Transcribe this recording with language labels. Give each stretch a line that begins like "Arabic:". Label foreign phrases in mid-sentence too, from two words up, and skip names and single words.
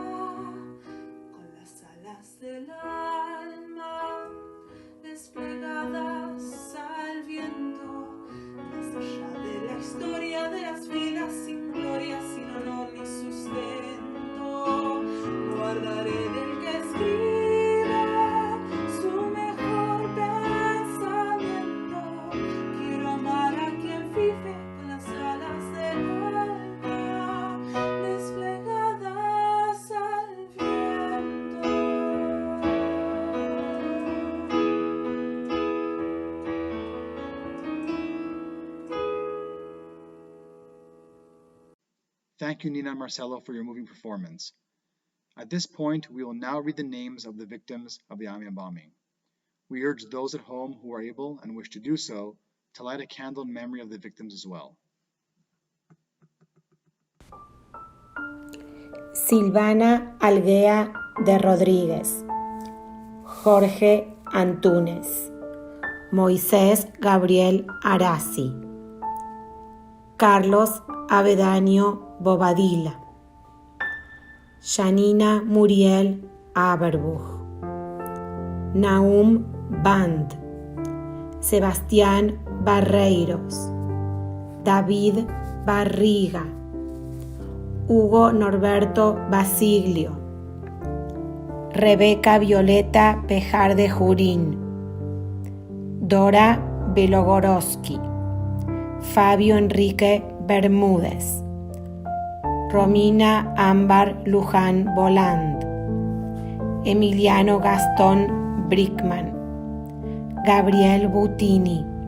Spanish: Con las alas del alma desplegadas al viento, más allá de la historia de las vidas sin gloria, sin honor ni sustento, guardaré del que escribe su mejor pensamiento. Quiero amar a quien vive con las alas del alma desplegadas al viento.
English: Thank you, Nina and Marcelo, for your moving performance. At this point, we will now read the names of the victims of the Amia bombing. We urge those at home who are able and wish to do so to light a candle in memory of the victims as well. Silvana Alguea de Rodríguez, Jorge Antúnez, Moisés Gabriel Arasi, Carlos Avedáneo Bobadilla, Janina Muriel Aberbuch, Nahum Band, Sebastián Barreiros, David Barriga, Hugo Norberto Basiglio, Rebeca Violeta Pejar de Jurín, Dora Belogorowski, Fabio Enrique Bermúdez, Romina Ámbar Luján Voland, Emiliano Gastón Brickman, Gabriel Butini,